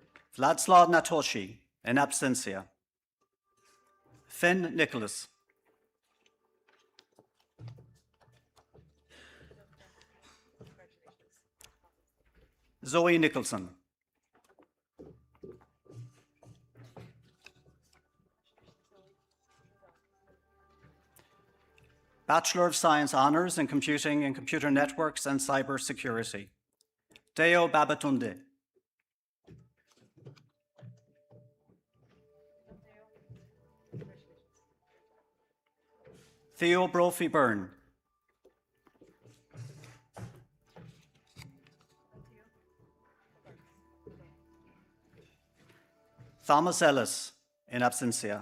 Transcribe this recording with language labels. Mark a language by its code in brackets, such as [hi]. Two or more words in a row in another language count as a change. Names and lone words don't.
[en] Vladislav Natoshi, in absentia. Finn Nicholas. Zoe Nicholson. Bachelor of Science Honours in Computing and Computer Networks and Cyber Security. Deo Babatunde. Theo Brophy Byrne. Thomas Ellis, in absentia.